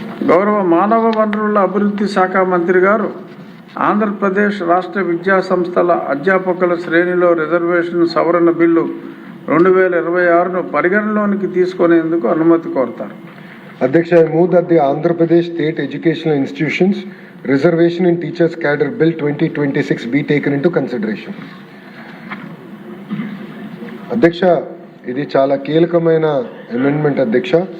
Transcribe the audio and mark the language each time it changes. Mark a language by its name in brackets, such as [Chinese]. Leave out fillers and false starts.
[Telugu] గౌరవ మానవ వనరుల అభివృద్ధి శాఖ మంత్రి గారు ఆంధ్రప్రదేశ్ రాష్ట్ర విద్యా సంస్థల అధ్యాపకుల శ్రేణిలో రిజర్వేషన్ సవరణ బిల్లు 2026ను పరిగణలోనికి తీసుకునేందుకు అనుమతి కోరుతారు. [English] అధ్యక్ష, I move that the Andhra Pradesh State Educational Institutions Reservation in Teachers Cadre Bill 2026 be taken into consideration. [Telugu] అధ్యక్ష, ఇది చాలా కీలకమైన అమెండ్మెంట్ అధ్యక్ష.